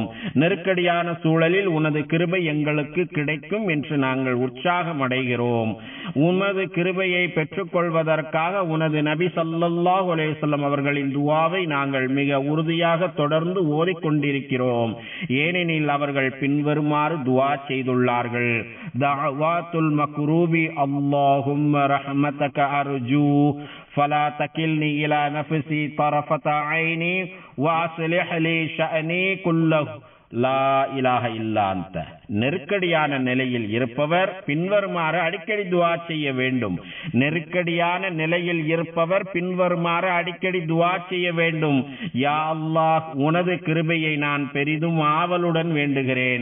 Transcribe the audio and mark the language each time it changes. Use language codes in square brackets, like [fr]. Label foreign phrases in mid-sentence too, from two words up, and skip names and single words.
[ta] நெருக்கடியான சூழலில் உனது கிருபை எங்களுக்கு கிடைக்கும் என்று நாங்கள் உற்சாகம் அடைகிறோம். உமது கிருபையை பெற்றுக்கொள்வதற்காக உனது நபி [ar] صلى الله عليه وسلم [ta] அவர்களின் துஆவை நாங்கள் மிக உறுதியாக தொடர்ந்து ஓதிக்கொண்டிருக்கிறோம். ஏனெனில் அவர்கள் பின்வருமாறு துஆ செய்துள்ளார்கள். [ar] دعوات المكروب اللهم رحمتك أرجو فلا تكلني إلى نفسي طرفة عيني وأصلح لي شأني كله لا إله إلا أنت. [ta] நெருக்கடியான நிலையில் இருப்பவர் பின்வருமாறு அடிக்கடி துஆ செய்ய வேண்டும். நெருக்கடியான நிலையில் இருப்பவர் பின்வருமாறு அடிக்கடி துஆ செய்ய வேண்டும். யா அல்லாஹ், உனது கிருபையை நான் பெரிதும் ஆவலுடன் வேண்டுகிறேன்.